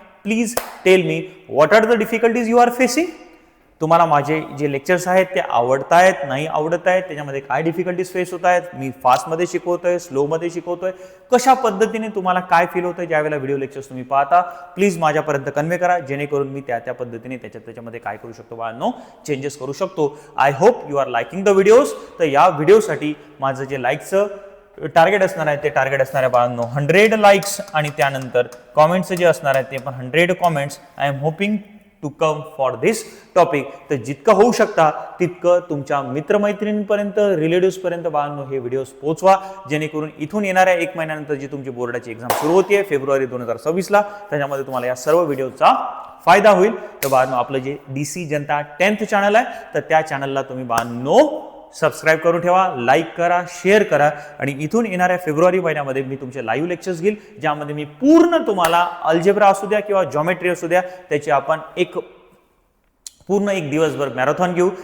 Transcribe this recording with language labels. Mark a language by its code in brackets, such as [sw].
[en] Please tell me what are the difficulties you are facing. [mr] तुम्हाला माझे जे lectures आहेत ते आवडत आहेत, नाही आवडत आहेत, त्याच्यामध्ये काय डिफिकल्टीज फेस होत आहेत, मी फास्टमध्ये शिकवतोय, स्लोमध्ये शिकवतोय, कशा पद्धतीने तुम्हाला काय फील होतं ज्यावेळेला व्हिडिओ लेक्चर्स तुम्ही पाहता, प्लीज माझ्यापर्यंत कन्वे करा, जेणेकरून मी त्या पद्धतीने त्याच्यामध्ये काय करू शकतो बाळांनो? चेंजेस करू शकतो. [en] I hope you are liking the videos. [mr] तर या व्हिडिओसाठी माझं जे लाईकचं टार्गेट असणार आहे ते टार्गेट असणार आहे बाळांनो 100 लाईक्स आणि त्यानंतर कॉमेंट्स जे असणार आहेत ते पण 100 comments. [en] I am hoping to come for this topic. [mr] तर जितकं होऊ शकता तितकं तुमच्या मित्रमैत्रिणींपर्यंत, रिलेटिव्सपर्यंत बाळांनो हे व्हिडिओज पोहोचवा, जेणेकरून इथून येणाऱ्या 1 महिन्यानंतर जी तुमची बोर्डाची एक्झाम सुरू होते फेब्रुवारी 2026 ला, त्याच्यामध्ये तुम्हाला या सर्व व्हिडिओचा फायदा होईल. तर बाळांनो आपलं जे DC जनता 10th चॅनल आहे तर त्या चॅनलला तुम्ही बाळांनो सबस्क्राईब करून ठेवा, लाईक करा, शेअर करा आणि इथून येणाऱ्या फेब्रुवारी महिन्यामध्ये मी तुमचे लाईव्ह लेक्चर्स घेईल, ज्यामध्ये मी पूर्ण तुम्हाला अल्जेब्रा असू द्या किंवा जॉमेट्री असू द्या त्याची आपण पूर्ण एक दिवसभर मॅरेथॉन घेऊ.